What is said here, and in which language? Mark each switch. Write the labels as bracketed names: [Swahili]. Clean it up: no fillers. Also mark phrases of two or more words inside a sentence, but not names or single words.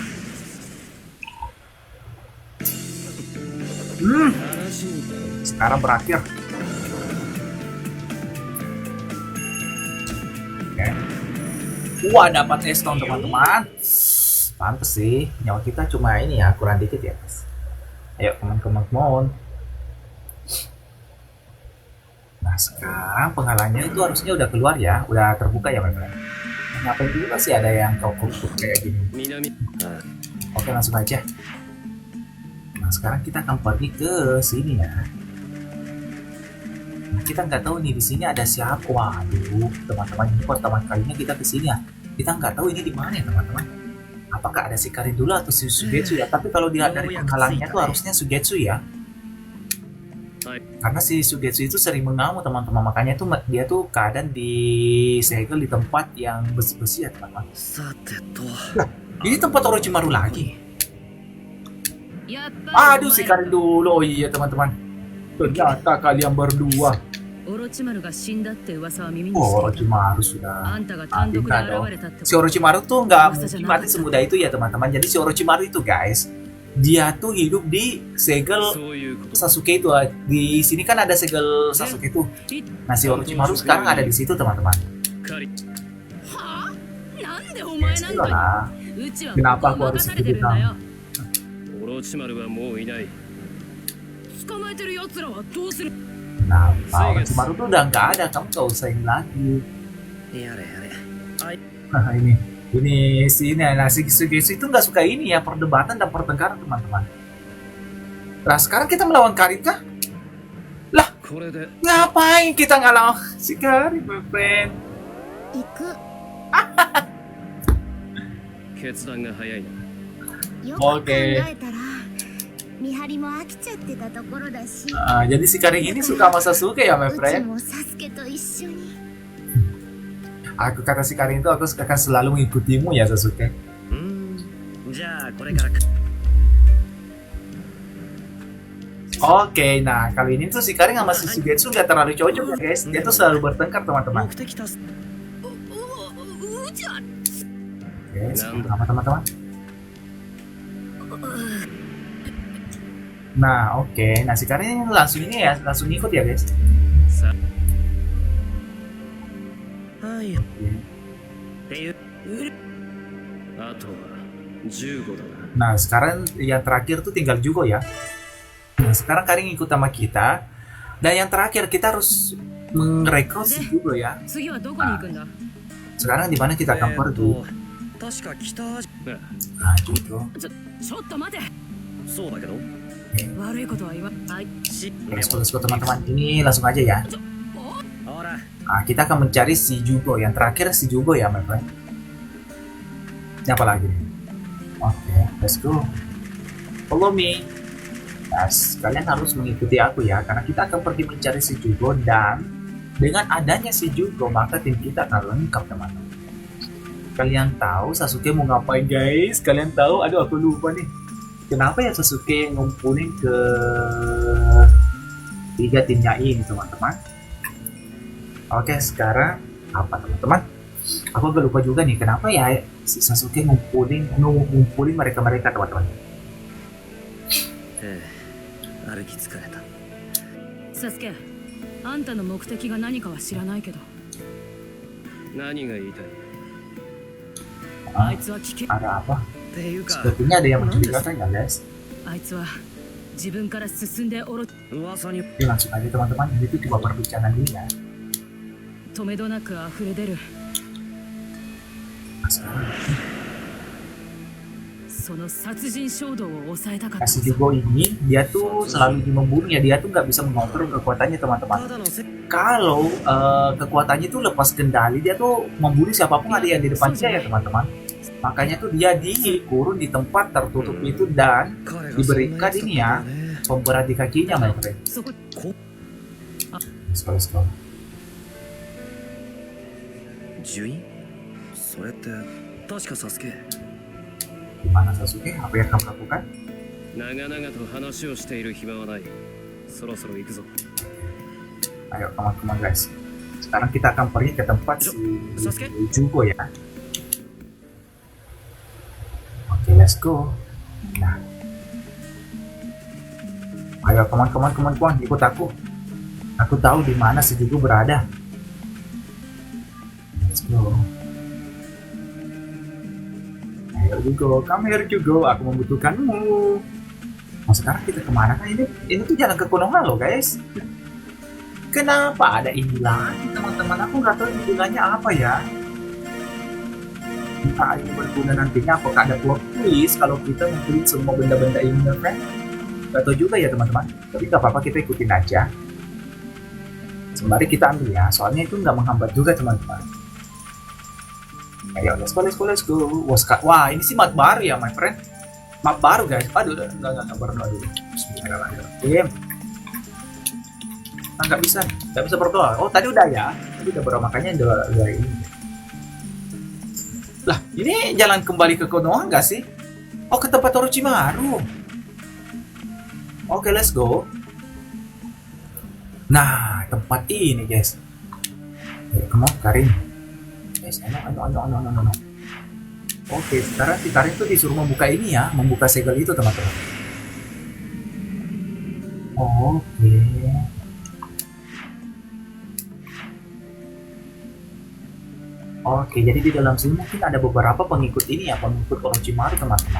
[Indonesian] Sekarang berakhir. Wah, dapat stone teman-teman. Pantes sih, nyawa kita cuma ini ya, kurang dikit ya guys. Ayo, [English] come on. [Indonesian] Nah, sekarang penghalangnya itu harusnya udah keluar ya, udah terbuka ya teman-teman. Ngapain juga sih ada yang kok kayak gini. [Japanese] 南。 [Indonesian] Oke, langsung aja. Nah, sekarang kita akan pergi ke sini ya. Nah, kita nggak tahu nih di sini ada siapa. Waduh, teman-teman, ini pertama kalinya kita ke sini ya. Kita nggak tahu ini di mana ya teman-teman. Apakah ada si Karin dulu atau si Sugetsu ya? Tapi kalau dilihat dari penghalangnya tuh harusnya Sugetsu ya. Karena si Sugetsu itu sering mengamuk teman-teman, makanya tuh dia tuh keadaan di segel di tempat yang besi-besi ya teman-teman. [Japanese] さてと。 [Indonesian] Ini tempat Orochimaru lagi. [Japanese] やっぱり [Indonesian] Aduh, si Karin dulu. Oh iya teman-teman. Ternyata kalian berdua. [Japanese] オロチマルが死んだって噂は耳に [Indonesian] Oh, [Japanese] して Orochimaru あ [Indonesian] sudah. [Japanese] んたが単独で現れたってこ [Indonesian] Si Orochimaru tuh nggak mungkin mati semudah itu ya teman-teman. Jadi si Orochimaru itu guys, dia tuh hidup di segel [Japanese] そういうこと。 [Indonesian] Sasuke itu. Di sini kan ada segel Sasuke itu. [Japanese] と [Indonesian] Nah, si Orochimaru sekarang ada di situ teman-teman. [Japanese] カリ。はあなんでお前なん [Indonesian] Sudah [Japanese] か [Indonesian] lah. [Japanese] うちは [Indonesian] Kenapa [Japanese] ここ [Indonesian] aku harus [Japanese] 任されてるんだよオロチマルはもういない。捕まえてる奴らはどうする [Indonesian] Nah, Orochimaru tuh udah nggak ada. Kamu nggak usah ini lagi. [Japanese] やれやれ。あい。 [Indonesian] Nah, ini si ini. Nah, si Sugetsu itu nggak suka ini ya, perdebatan dan pertengkaran teman-teman. Nah, sekarang kita melawan Karin kah? [Japanese] これで。 [Indonesian] Ngapain kita ngalahin si Karin, [English] my friend? [Japanese] 行く。決断が早いな。よく考えたら見張りも飽きちゃってたところだし、 [Indonesian] Jadi si Karin ini suka sama Sasuke ya, [English] my [Japanese] うち [English] friend? [Japanese] もサスケと一緒に。 [Indonesian] Aku kata si Karin itu aku akan selalu mengikutimu ya, Sasuke. [Japanese] じゃあこれからか。 [Indonesian] Oke, nah kali ini tuh si Karin sama si Sugetsu nggak terlalu cocok ya guys. Dia tuh selalu bertengkar teman-teman. [Japanese] 目的達成。うちは [Indonesian] Oke, sama teman-teman. Nah, oke. Nah, sekarang ini langsung ini ya, langsung ikut ya, guys. [Japanese] さはいっていうあとは15だな。 [Indonesian] Nah, sekarang yang terakhir tuh tinggal Jugo ya. Nah, sekarang Karin ikut sama kita. Dan yang terakhir kita harus merekrut si Jugo ya. [Japanese] 次はどこに行くんだ？ [Indonesian] Sekarang di mana kita akan pergi? [Japanese] 確か北アジ [Indonesian] Nah, Jugo. [Japanese] ちょっと待て。そうだけど悪いことは言わない。し [English] Let's go, [Indonesian] teman-teman. Ini langsung aja ya. [Japanese] ほら [Indonesian] Nah, kita akan mencari si Jugo. Yang terakhir si Jugo ya, [English] my friend. [Indonesian] Ini apa lagi? Oke, [English] let's go. Follow me. [Indonesian] Yes, kalian harus mengikuti aku ya, karena kita akan pergi mencari si Jugo dan dengan adanya si Jugo maka tim kita akan lengkap teman-teman. Kalian tahu Sasuke mau ngapain guys? Kalian tahu? Aduh aku lupa nih. Kenapa ya Sasuke ngumpulin ke 3 timnya ini teman-teman? Oke sekarang apa teman-teman? Aku agak lupa juga nih kenapa ya si Sasuke ngumpulin mereka teman-teman. [Japanese] ええ歩き疲れたサスケ、あんたの目的が何かは知らないけど、何が言いたい？あいつは危険。 [Indonesian] Ada apa? [Japanese] っていうか [Indonesian] Sepertinya ada yang mencurigakan ya guys. [Japanese] あいつは自分から進んでおろ噂に [Indonesian] Oke langsung aja teman-teman. Ini tuh cuma perbincangan ini ya. [Japanese] 止めどなく溢れ出る。 [Indonesian] Nah, sekarang [Japanese] その殺人衝動を抑えたかった。 [Indonesian] si Jugo ini dia tuh selalu membunuh ya, dia tuh nggak bisa mengontrol kekuatannya teman-teman. ただのせ Kalau kekuatannya tuh lepas kendali dia tuh membunuh siapapun ada yang di depan dia ya teman-teman. Makanya tuh dia dikurung di tempat tertutup itu dan [Japanese] 彼が [Indonesian] diberikan [Japanese] そん [Indonesian] ini [Japanese] な [Indonesian] ya [Japanese] やつだったんだね [Indonesian] pemberat di kakinya [English] my friend. [Japanese] そこ [English] Let's go. [Japanese] 呪印それって確かサスケ [Indonesian] Gimana Sasuke? Apa yang kamu lakukan? [Japanese] 長々と話をしている暇はない。そろそろ行くぞ。 [Indonesian] Ayo teman-teman guys. Sekarang kita akan pergi ke tempat si Sasuke? Jugo ya. Oke, [English] let's go. [Indonesian] Nah. Ayo teman-teman, ikut aku. Aku tahu di mana si Jugo berada. [English] Let's go. [Indonesian] Ayo Jugo, [English] come here [Indonesian] Jugo, aku membutuhkanmu. Nah, sekarang kita kemana kan ini tuh jalan ke Konoha loh guys. Kenapa ada ini lagi teman-teman? Aku nggak tahu ini gunanya apa ya. Entah ini berguna nantinya apakah ada [English] plot twist [Indonesian] kalau kita ngumpulin semua benda-benda ini kan? Gak tahu juga ya teman-teman. Tapi nggak apa-apa kita ikutin aja. Sembari kita ambil ya, soalnya itu nggak menghambat juga teman-teman. [English] Ayo let's go. [Indonesian] Wah ini sih map baru ya [English] my friend. [Indonesian] Map baru guys. Aduh nggak berdoa dulu. [Arabic] بسم الله الرحمن الرحيم. [Indonesian] Nggak bisa berdoa. Oh tadi udah ya, tadi udah berdoa makanya udah ini. Lah ini jalan kembali ke Konoha nggak sih? Oh ke tempat Orochimaru. [English] Oke let's go. [Indonesian] Nah tempat ini guys. Ayo [English] come on [Indonesian] Karin. Guys, ano. Oke sekarang si Karin tuh disuruh membuka ini ya, membuka segel itu teman-teman. Oke. Oke, jadi di dalam sini mungkin ada beberapa pengikut ini ya, pengikut Orochimaru teman-teman.